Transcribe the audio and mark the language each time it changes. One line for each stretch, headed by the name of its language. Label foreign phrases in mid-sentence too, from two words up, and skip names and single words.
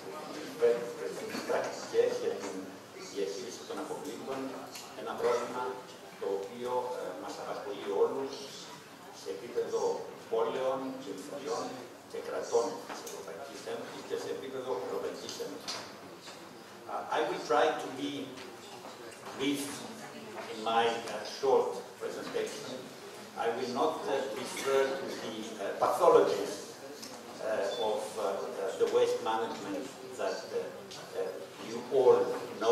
Greek: τις πρακτικές για την διαχείριση των αποβλήτων, ένα πρόβλημα το οποίο μας απασχολεί όλους σε επίπεδο πόλεων, περιφερειών και κρατών της Ευρωπαϊκής Ένωσης και σε επίπεδο Ευρωπαϊκής Ένωσης.
English: I will try to be brief in my short presentation. I will not refer to the pathologies of the waste management that you all know.